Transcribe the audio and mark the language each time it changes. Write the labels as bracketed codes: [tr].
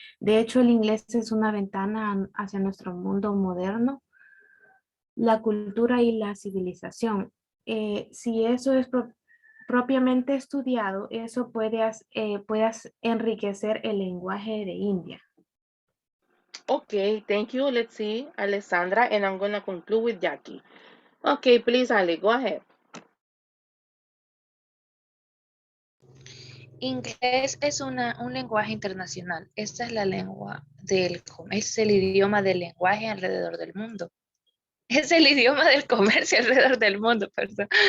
[es] De hecho, el inglés es una ventana hacia nuestro mundo moderno, la cultura y la civilización. Si eso es propiamente estudiado, eso puede enriquecer el lenguaje de India. [en] Okay, thank you. Let's see, Alessandra, and I'm going to conclude with Jackie. Okay, please, Ale, go ahead. [es] Inglés es un lenguaje internacional. Esta es la lengua es el idioma del lenguaje alrededor del mundo. Es el idioma del comercio alrededor del mundo, perdón.